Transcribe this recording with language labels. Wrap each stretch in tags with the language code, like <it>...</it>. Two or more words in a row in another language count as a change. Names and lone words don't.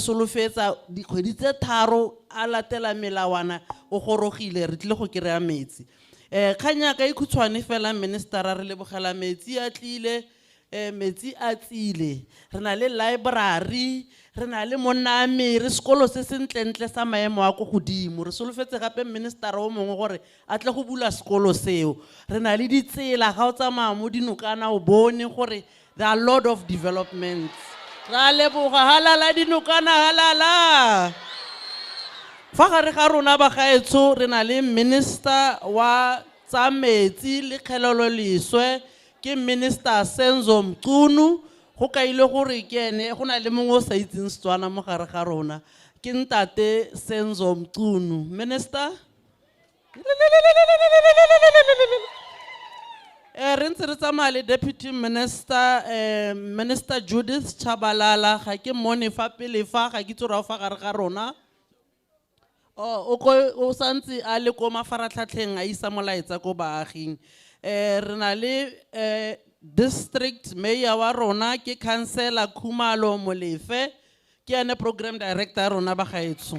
<tn>solofetsa dikgwedi tse tharo a latela melawana o gorogile re tlile go kry-a metsi kganya ka ikhutshwane fela minister re lebogela metsi a tlile metsi a tsile re na le library re na le moname re sekolo se sentlentle sa maemo a go godimo re solofetse gape minister o mongwe gore a tle go bula sekolo seo re na le ditsela ga o tsamaya mo Dinokana o bone gore</tn> <en>there are a lot of developments</en> <tn>ra leboga halala Dinokana halala fa gare ga rona ba gaetso re na le minister wa tsa metsi le kgelelo leswe ke minister Senzo Mchunu go kaile gore ke ene go na le mongwe o sa itseng Setswana mo gare ga rona ke ntate Senzo Mchunu. Minister? Re ntse re tsamaya le Deputy Minister, Minister Judith Tshabalala, ga ke mone fa pele fa, ga ke itse ra fa gare ga rona. O santse a le ko mafaratlhatlheng a isa molaetsa ko baaging. Re na le</tn> <en>district mayor</en> <tn>wa rona ke councillor Khumalo Molefe, ke ene</tn> <en>program director</en> <tn>rona ba gaetso.</tn>